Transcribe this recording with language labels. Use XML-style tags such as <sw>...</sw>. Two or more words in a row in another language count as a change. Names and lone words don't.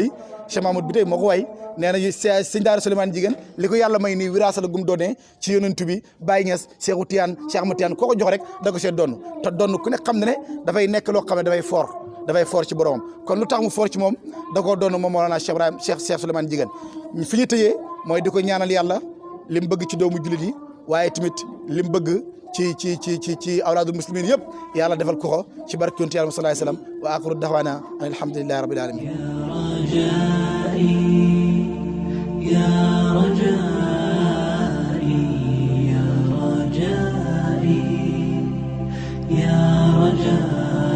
<wo>Bitey moo ko way nee na sëñ Daara Souleymane Ndiéguène li ko yàlla may nii wiraasa la gum doonee ci yonent bi Baye Niass Cheikhu Tiyaan Cheikh Ahmad Tiyaan koo ko jox rek da ko see donn te donn ku ne xam ne dafay nekk loo xam ne dafay fort ci boromam kon lu tax mu fort ci moom da koo donn moom Mawlana Cheikh Ibrahim Cheikh Souleymane Ndiéguène fi ñu tëjee mooy di ko ñaanal yàlla li mu bëgg ci doomu jullit yi waaye tamit li mu bëgg ci</wo> <ar>أولاد المسلمين</ar> <wo>yëpp yàlla defal ko ko ci barke yonent Yàlla</wo> <ar>صلى الله عليه وسلم وآخر دعوانا الحمد لله رب العالمين يا رجائي يا رجائي يا رجائي</ar>